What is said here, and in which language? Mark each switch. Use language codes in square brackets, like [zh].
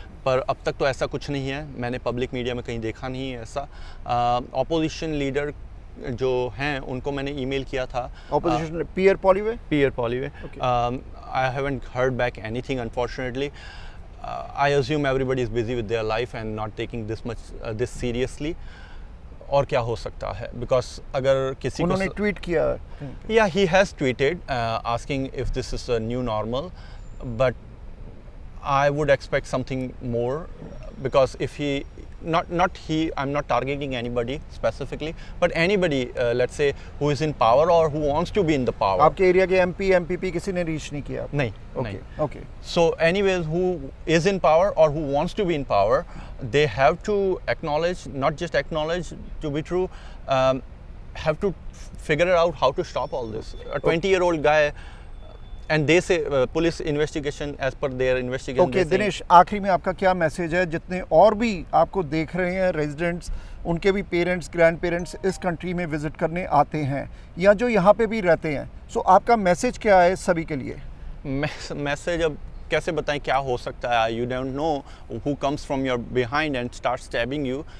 [hi] पर अब तक तो ऐसा कुछ नहीं है, मैंने पब्लिक मीडिया में कहीं देखा नहीं है ऐसा. ऑपोजिशन लीडर जो हैं उनको मैंने ईमेल किया था. [en] Opposition पियर पॉलीवे. I haven't heard back anything, unfortunately. I assume everybody is busy with their life and not taking this seriously. [hi] और क्या हो सकता है, [en] because [hi] अगर किसी को उन्होंने ट्वीट किया. [en] Yeah, he has tweeted asking if this is a new normal, but I would expect something more, because if he not he, I'm not targeting anybody specifically, but anybody let's say who is in power or who wants to be in the power. [hi] आपके area के MP, MPP किसी ने reach नहीं किया? नहीं. [en] Okay. So anyways, who is in power or who wants to be in power, they have to acknowledge, not just acknowledge, to be true, have to figure out how to stop all this. A 20-year-old guy, and they say police investigation, as per their investigation. [hi] Okay, Dinesh, आखिरी में आपका क्या message है? जितने और भी आपको देख रहे हैं रेजिडेंट्स, उनके भी पेरेंट्स, ग्रैंड पेरेंट्स इस कंट्री में विजिट करने आते हैं या जो यहाँ पे भी रहते हैं, सो आपका मैसेज क्या है सभी के लिए? मैसेज अब कैसे बताएं क्या हो सकता है? [en] You don't know who comes from your behind and start stabbing you.